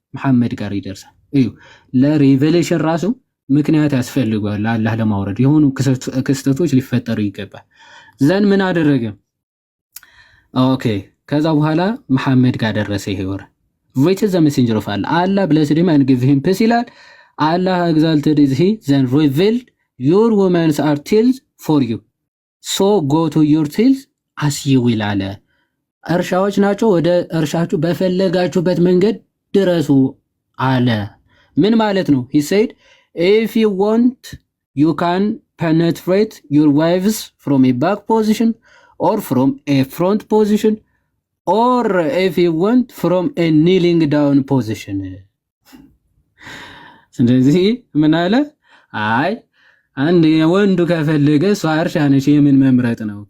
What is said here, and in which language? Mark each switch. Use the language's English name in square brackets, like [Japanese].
[Amharic] መሐመድ ጋር ይደርሳል። እዩ ለሪቨሌሽን ራሱ ምክንያት ያስፈልጋል። አላህ ለማውረድ የሆኑ ክስተቶች ሊፈጠሩ ይገባል። ዘን ምን አደረገ? ኦኬ ከዛ በኋላ መሐመድ ጋር ደረሰ ይሄ ወሬ [English] which is the messenger of Allah. Allah blessed him and give him peace [Amharic] ይላል። [English] Allah exalted is he then revealed your women's are tills for you so go to your tills as you will [Amharic] አለ። እርሻዎች ናቸው ወደ እርሻችሁ በፈለጋችሁበት መንገድ ድረሱ አለ። ምን ማለት ነው? [English] he said if you want you can penetrate your wives from a back position or from a front position or if you want from a kneeling down position. [Amharic] ስለዚህ ምን አለ? አይ አንድ ወንዱ ከፈለገ እሷ እርሻ ነች የምን መምረጥ ነው?